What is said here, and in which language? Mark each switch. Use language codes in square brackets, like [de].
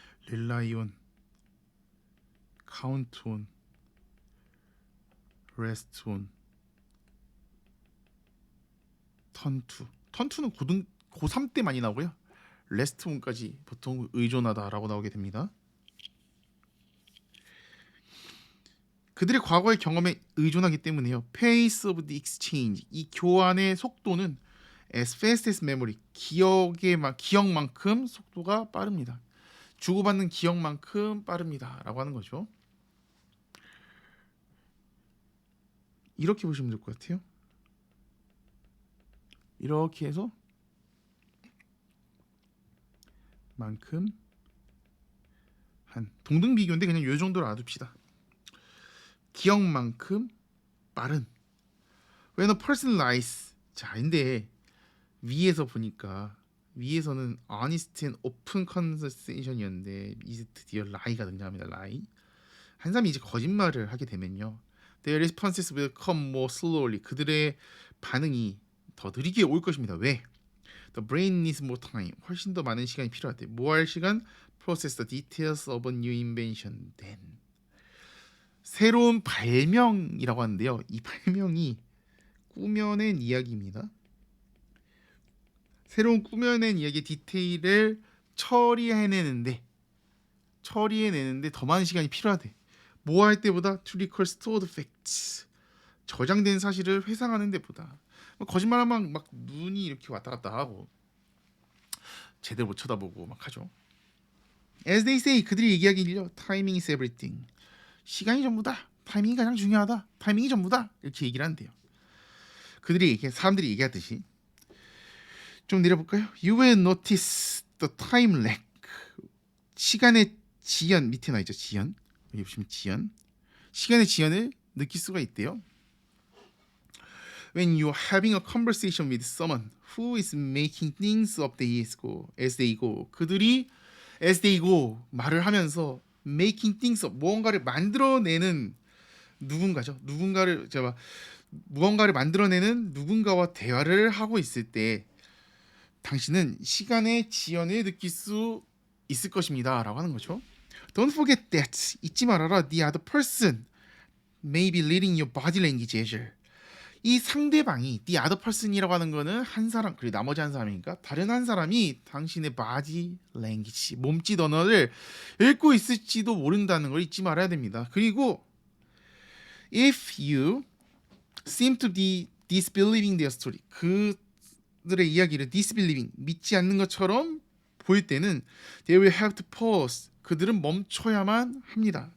[en] rely on, count on, rest on, turn to. [ko] turn to는 고3 때 많이 나오고요. rest on까지 보통 의존하다라고 나오게 됩니다. 그들의 과거의 경험에 의존하기 때문에요. [en] Pace of the exchange, [ko] 이 교환의 속도는 [en] as fast as memory, [ko] 기억만큼 속도가 빠릅니다. 주고받는 기억만큼 빠릅니다 라고 하는 거죠. 이렇게 보시면 될 것 같아요. 이렇게 해서 만큼 한 동등 비교인데 그냥 이 정도로 알아둡시다. 기억만큼 빠른. [en] When a person lies. [ko] 자, 근데 위에서 보니까 위에서는 [en] honest and open conversation [ko] 이었는데 이제 드디어 lie가 등장합니다. lie. 한 사람이 이제 거짓말을 하게 되면요, [en] their responses will come more slowly. [ko] 그들의 반응이 더 느리게 올 것입니다. 왜? [en] The brain needs more time. [ko] 훨씬 더 많은 시간이 필요하대. 뭐 할 시간? [en] Process the details of a new invention. Then. [ko] 새로운 발명이라고 하는데요. 이 발명이 꾸며낸 이야기입니다. 새로운 꾸며낸 이야기의 디테일을 처리해내는데 더 많은 시간이 필요하대. 뭐 할 때보다 [en] to recall stored facts. [ko] 저장된 사실을 회상하는 데보다. 거짓말하면 막 눈이 이렇게 왔다 갔다 하고 제대로 못 쳐다보고 막 하죠. [en] As they say, [ko] 그들이 얘기하기를요, [en] timing is everything. [ko] 시간이 전부다. 타이밍이 가장 중요하다. 타이밍이 전부다. 이렇게 얘기를 한대요. 사람들이 얘기하듯이 좀 내려볼까요? [en] You will notice the time lag. [ko] 시간의 지연, 밑에 나있죠. 지연. 여기 보시면 지연. 시간의 지연을 느낄 수가 있대요. [en] When you're having a conversation with someone who is making things up as they go. [ko] 그들이 [en] as they go [ko] 말을 하면서 [en] making things up, [ko] 무언가를 만들어내는 누군가죠. 무언가를 만들어내는 누군가와 대화를 하고 있을 때 당신은 시간의 지연을 느낄 수 있을 것입니다 라고 하는 거죠. [en] Don't forget that. [ko] 잊지 말아라. [en] The other person may be reading your body language as well. [ko] 이 상대방이 the other person이라고 하는 거는 한 사람, 그리고 나머지 한 사람이니까 다른 한 사람이 당신의 body language, 몸짓 언어를 읽고 있을지도 모른다는 걸 잊지 말아야 됩니다. 그리고 [en] if you seem to be disbelieving their story, [ko] 그들의 이야기를 [en] disbelieving, [ko] 믿지 않는 것처럼 보일 때는 [en] they will have to pause. [ko] 그들은 멈춰야만 합니다.